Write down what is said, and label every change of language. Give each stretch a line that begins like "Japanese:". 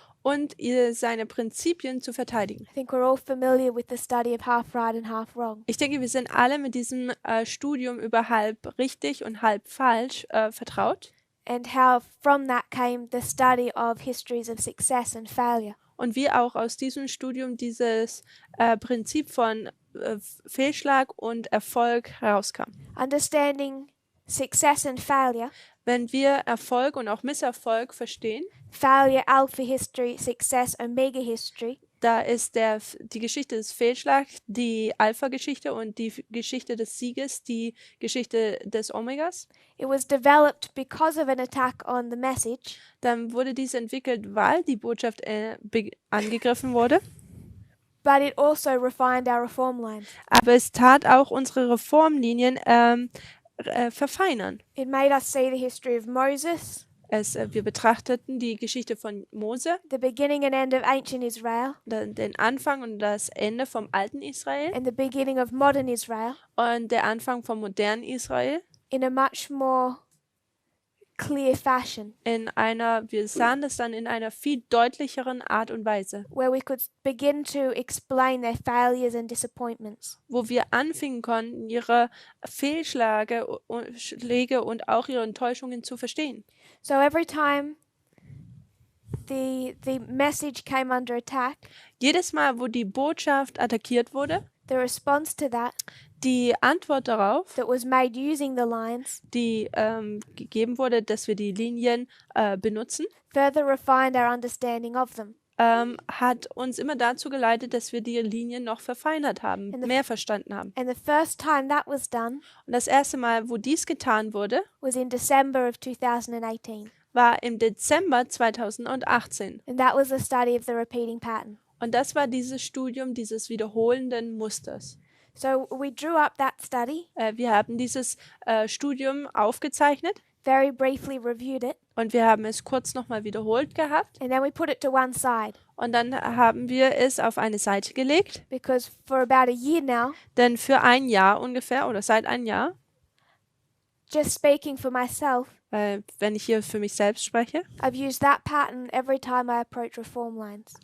German: und seine Prinzipien zu verteidigen.
English: I think we're all familiar with the study of half right and half wrong.
German: Ich denke, wir sind alle mit diesem Studium über halb richtig und halb falsch vertraut.
English: And how from that came the study of histories of success and failure.
German: Und wie auch aus diesem Studium dieses Prinzip von Fehlschlag und Erfolg herauskam.
English: Understanding success and failure,
German: Wenn wir Erfolg und auch Misserfolg verstehen,
English: failure alpha history, success omega history,
German: da ist die Geschichte des Fehlschlags, die Alpha-Geschichte und die Geschichte des Sieges, die Geschichte des Omegas.
English: it was developed because of an attack on the message,
German: Dann wurde dies entwickelt, weil die Botschaft angegriffen wurde.
English: but it also refined our reform lines.
German: Aber es tat auch unsere Reformlinien verfeinern.
English: It made us see the history of Moses,
German: Wir betrachteten die Geschichte von Mose,
English: the beginning and end of ancient Israel,
German: den Anfang und das Ende vom alten Israel
English: and the beginning of modern Israel
German: und der Anfang vom modernen Israel
English: in a much more clear fashion,
German: wir sahen das dann in einer viel deutlicheren Art und Weise,
English: where we could begin to explain their failures and disappointments.
German: wo wir anfingen konnten, ihre Fehlschläge und auch ihre Enttäuschungen zu verstehen.
English: So every time the message came under attack,
German: Jedes Mal, wo die Botschaft attackiert wurde,
English: the response to that
German: die Antwort darauf,
English: that was made using the lines
German: die gegeben wurde, dass wir die Linien benutzen,
English: further refined our understanding of them.
German: hat uns immer dazu geleitet, dass wir die Linien noch verfeinert haben, mehr verstanden haben.
English: And the first time that was done
German: Und das erste Mal, wo dies getan wurde,
English: was in December of 2018.
German: war im Dezember 2018.
English: And that was the study of the repeating pattern.
German: Und das war dieses Studium dieses wiederholenden Musters.
English: So we drew up that study,
German: Wir haben dieses Studium aufgezeichnet
English: very briefly reviewed it,
German: und wir haben es kurz nochmal wiederholt gehabt.
English: and then we put it to one side
German: Und dann haben wir es auf eine Seite gelegt,
English: because for about a year now,
German: denn für ein Jahr ungefähr oder seit einem Jahr,
English: just speaking for myself,
German: wenn ich hier für mich selbst spreche,
English: I've used that pattern every time I approach reform lines.